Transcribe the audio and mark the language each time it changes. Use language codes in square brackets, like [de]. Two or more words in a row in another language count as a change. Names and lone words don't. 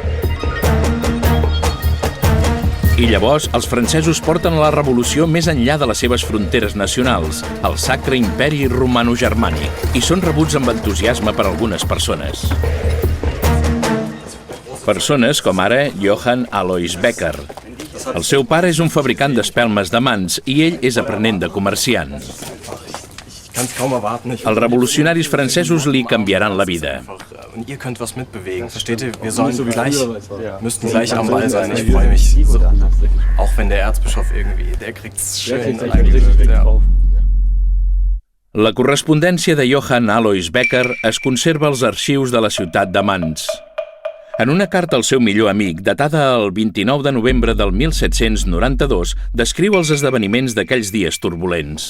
[ca] I llavors, els francesos porten la revolució més enllà de les seves fronteres nacionals, el Sacre Imperi Romano-Germànic, i són rebuts amb entusiasme per algunes persones. Persones com ara Johann Alois Becker. El seu pare és un fabricant d'espelmes de mans i ell és aprenent de comerciant. Els revolucionaris francesos li canviaran la vida. [de] Ihr könnt was mitbewegen, versteht ihr? Wir müssten gleich am Ball sein. Ich freue mich. Auch wenn der Erzbischof irgendwie, der kriegt's schön allein. [ca] La correspondència de Johann Alois Becker es conserva als arxius de la ciutat de Mans. En una carta al seu millor amic, datada el 29 de novembre del 1792, descriu els esdeveniments d'aquells dies turbulents.